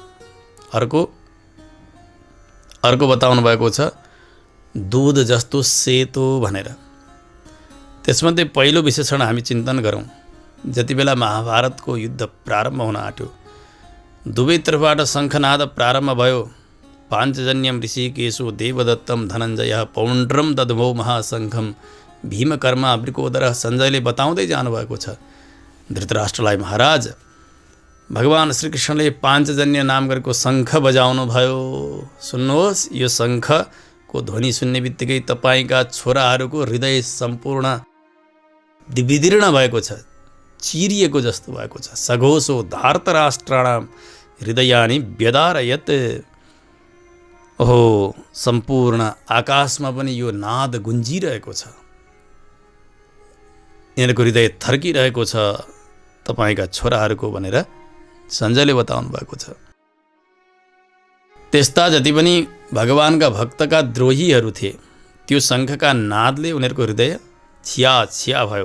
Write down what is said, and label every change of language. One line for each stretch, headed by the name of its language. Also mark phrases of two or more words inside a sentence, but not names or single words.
Nepali: अर्को बताउनु भएको छ दुध जस्तो सेतो भनेर। त्यसमध्ये पहिलो विशेषण हामी चिन्तन गरौँ। जति बेला महाभारतको युद्ध प्रारम्भ हुन आँट्यो, दुवैतर्फबाट शङ्खनाद प्रारम्भ भयो।
Sanskrit: पाञ्चजन्यम ऋषिकेशो देवदत्तम धनञ्जय पौण्ड्रम दद्मौ महाशङ्खम भीमकर्मा वृकोदर।
Nepali: सञ्जयले बताउँदै जानुभएको छ धृतराष्ट्रलाई, महाराज भगवान श्रीकृष्णले पाञ्चजन्य नाम गरेको शङ्ख बजाउनु भयो। सुन्नुहोस्, यो शङ्खको ध्वनि सुन्ने बित्तिकै तपाईँका छोराहरूको हृदय सम्पूर्ण विदीर्ण भएको छ, चिरिएको जस्तो भएको छ।
Sanskrit: सघोषो धार्तराष्ट्राणाम हृदयानि व्यदारयत्।
Nepali: ओहो, सम्पूर्ण आकाशमा पनि यो नाद गुन्जिरहेको छ, यिनीहरूको हृदय थर्किरहेको छ तपाईँका छोराहरूको भनेर सञ्जयले बताउनु भएको छ। त्यस्ता जति पनि भगवानका भक्तका द्रोहीहरू थिए, त्यो शङ्खका नादले उनीहरूको हृदय छिया छिया भयो।